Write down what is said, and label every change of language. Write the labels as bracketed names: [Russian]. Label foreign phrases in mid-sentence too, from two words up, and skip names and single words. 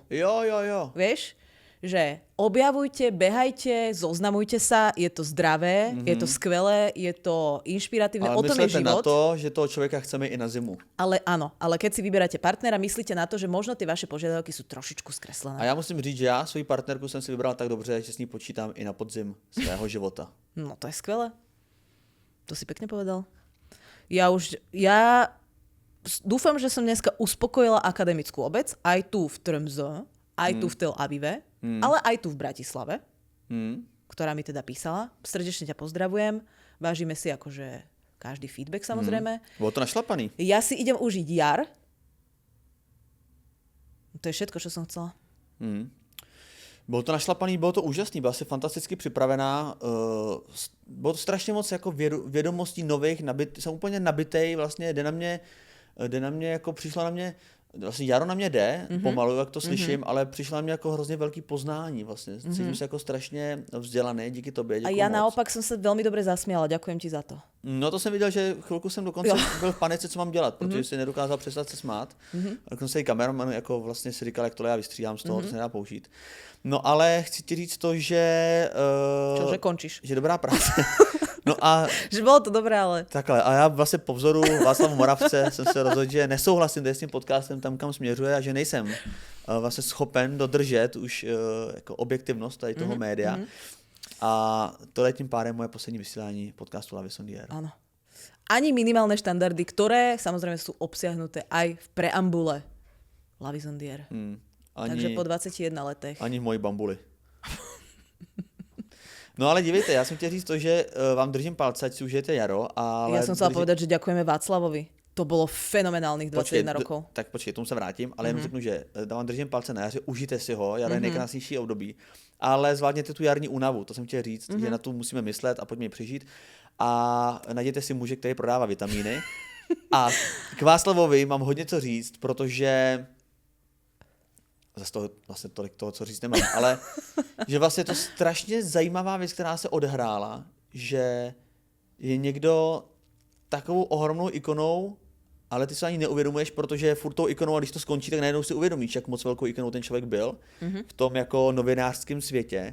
[Slovak] Jo. Vieš? Že objavujte, behajte, zoznamujte sa, je to zdravé, je to skvelé, je to inšpiratívne, o tom je život. Ale myslíte na to, že toho človeka chceme i na zimu. Ale áno, ale keď si vyberáte partnera, myslíte na to, že možno tie vaše požiadavky sú trošičku skreslené. [Czech] A ja musím říct, že ja svoji partnerku som si vybral tak dobře, že s ní počítam i na podzim svého života. [Slovak] No to je skvelé. To si pekne povedal. Ja dúfam, že som dneska uspokojila akademickú obec, aj tu v Tromsø, aj tu v Tel Avive, ale aj tu v Bratislave, ktorá mi teda písala. Srdečne ťa pozdravujem. Vážime si akože každý feedback samozrejme. Bolo to našlapaný. Ja si idem užiť jar. To je všetko, čo som chcela. [Czech] Bylo to našlapaný, bylo to úžasný, byla si fantasticky připravená. Bylo to strašně moc jako vědomostí nových, jsem úplně nabitej, vlastně jde na mě, jako přišla na mě vlastně Jaro na mě jde, pomalu, jak to slyším, ale přišla mě jako hrozně velký poznání vlastně. Cítím se jako strašně vzdělaný díky tobě, děkuji A ja moc. [Slovak] naopak som sa veľmi dobre zasmiala, ďakujem ti za to. [Czech] No to jsem viděl, že chvilku jsem dokonce byl v panice, co mám dělat, protože si nedokázal přestat se smát. A dokonce i kameraman jako vlastně si říkal, jak tohle já vystříhám z toho, to se nedá použít. No ale chci ti říct to, že... [Slovak] Čože končíš? [Czech] Že dobrá práce. No a... [Slovak] Že bolo to dobré, ale... [Czech] Takhle, a já vlastně po vzoru Václava Moravce jsem se rozhodl, že nesouhlasím s tím podcastem tam, kam směřuje a že nejsem vlastně schopen dodržet už jako objektivnost tady toho média. A to je tím pádem moje poslední vysílání podcastu La Vie sans Dier. [Slovak] Áno. Ani minimálne štandardy, ktoré samozrejme sú obsiahnuté aj v preambule La Vie sans Dier. [Czech] Takže po 21 letech. Ani v moji bambuli. No ale dívejte, já jsem chtěl říct to, že vám držím palce, ať si užijete jaro. [Slovak] Ale ja som chcela povedať, že ďakujeme Václavovi. To bolo fenomenálnych 21 rokov. [Czech] Tak počkej, tomu se vrátím, ale jenom řeknu, že vám držím palce na jaře, užijte si ho, jaro je nejkrásnější období, ale zvládněte tu jarní únavu, to jsem chtěl říct, že na tu musíme myslet a pojďme ji přežít. A najděte si muže, který prodává vitamíny. A k Václavovi mám hodně co říct, protože zase toho, vlastně tolik toho, co říct nemám, ale že vlastně to strašně zajímavá věc, která se odehrála, že je někdo takovou ohromnou ikonou, ale ty se ani neuvědomuješ, protože je furt tou ikonou a když to skončí, tak najednou si uvědomíš, jak moc velkou ikonou ten člověk byl v tom jako novinářském světě.